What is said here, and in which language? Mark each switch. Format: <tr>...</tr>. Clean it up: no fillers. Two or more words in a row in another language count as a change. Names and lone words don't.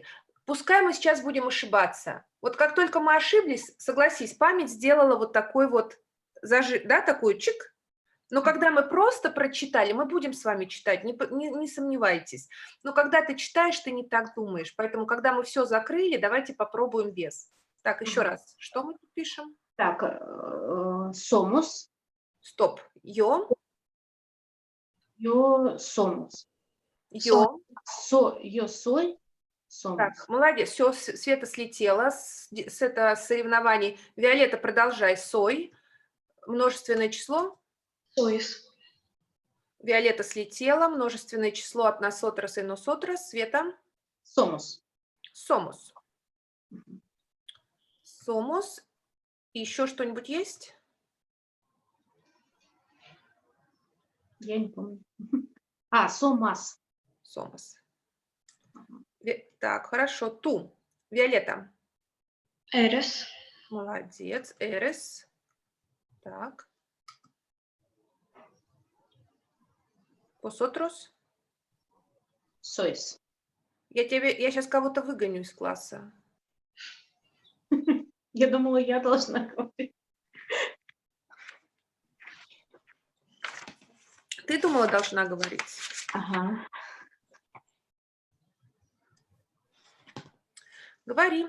<ru>Пускай мы сейчас будем ошибаться. Вот как только мы ошиблись, согласись, память сделала вот такой вот зажим, да, такой чик. Но когда мы просто прочитали, мы будем с вами читать, не сомневайтесь. Но когда ты читаешь, ты не так думаешь. Поэтому, когда мы все закрыли, давайте попробуем без. Так, еще раз. Что мы тут пишем? Так,</ru> <es>somos.</es> <ru>Стоп. Yo.</ru> <es>Yo somos. Yo. Yo soy. Somos.</es> <ru>Так, молодец. Все, Света слетела с соревнований. Виолетта, продолжай. Сой. Множественное число.</ru> <es>Sois.</es> <ru>Виолетта слетела. Множественное число от nosotros и nosotras. Света.</ru> <es>Somos. Somos. Somos.</es> <ru>Еще что-нибудь есть? Я не помню.</ru> <es>Somos. Somos.</es> <ru>Так, хорошо. Ту. Виолетта.</ru> <es>Eres.</es> <ru>Молодец. Eres. Так.</ru> <es>Vosotros. Sois.</es> <ru>Я сейчас кого-то выгоню из класса. Я думала, я должна говорить. Ты думала, должна говорить? Ага. Говори.</ru>